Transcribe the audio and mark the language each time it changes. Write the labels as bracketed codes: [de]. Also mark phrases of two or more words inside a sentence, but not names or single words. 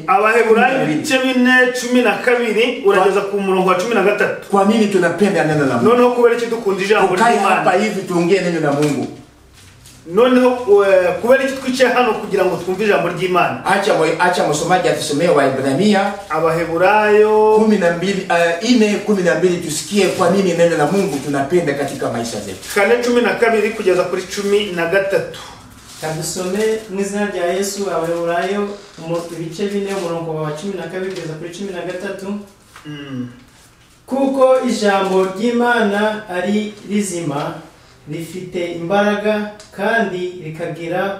[rw] Abaheburayo 4:12 urageza ku murongo wa 13. [sw] Kwa nini tunapenda neno la Mungu? [rw] Noneho kubera iki dukunda ijambo ry'Imana. [sw] Hapa hivi tuongee neno la Mungu. [rw] Noneho kubera iki twicaye hano kugira ngo twumve ijambo ry'Imana. [sw] Acha msomaji atusomee Waebrania [rw] Abaheburayo [sw] 4:12 tusikie kwa nini neno la Mungu tunapenda katika maisha yetu. [rw] 4:12 kugeza kuri 13. Tadusome mu izina rya Yesu. Abaheburayo ibice 4 umurongo wa 12 kugeza kuri 13. Kuko ijambo ry'Imana ari rizima, rifite imbaraga kandi rikagira